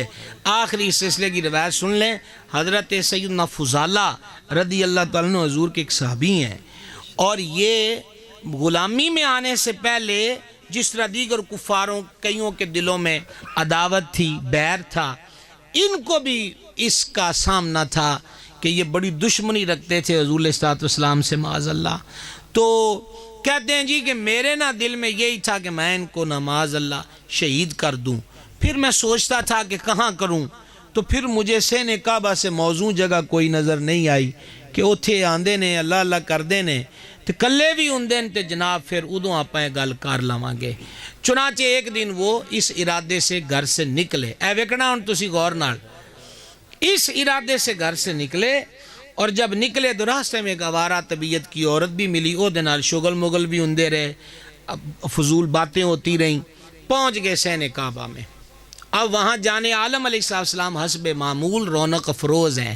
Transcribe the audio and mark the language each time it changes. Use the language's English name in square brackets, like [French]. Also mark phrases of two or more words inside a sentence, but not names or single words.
[Urdu] آخری اس سلسلے کی روایت سن لیں، حضرت سیدنا فضالہ [Arabic] رضی اللہ تعالیٰ عنہ [Urdu] حضور کے ایک صحابی ہیں، اور یہ غلامی میں آنے سے پہلے جس طرح دیگر کفاروں کئیوں کے دلوں میں عداوت تھی، بیر تھا، ان کو بھی اس کا سامنا تھا کہ یہ بڑی دشمنی رکھتے تھے حضور [Arabic] علیہ السلام [Urdu] سے، [Arabic] معاذ اللہ۔ [Urdu] تو کہتے ہیں جی کہ میرے نا دل میں یہی تھا کہ میں ان کو نا [Arabic] معاذ اللہ [Urdu] شہید کر دوں، پھر میں سوچتا تھا کہ کہاں کروں، تو پھر مجھے سین کعبہ سے موزوں جگہ کوئی نظر نہیں آئی کہ [Punjabi] اتھے آندے نے اللہ اللہ کر دے نے، تو کلے بھی ہوندے نے، تے جناب پھر ادوں آپاں گل کر لاواں گے۔ [Urdu] چنانچہ ایک دن وہ اس ارادے سے گھر سے نکلے، [Punjabi] اے ویکھنا ہن تسی غور نال، [Urdu] اس ارادے سے گھر سے نکلے، اور جب نکلے تو راستے میں ایک آوارہ طبیعت کی عورت بھی ملی، [Punjabi] او دے نال شغل مغل بھی ہوندے رہے۔ [Urdu] فضول باتیں ہوتی رہیں، پہنچ گئے سین کعبہ میں۔ اب وہاں جانے عالم [Arabic] علیہ السلام [Urdu] حسب معمول رونق افروز ہیں۔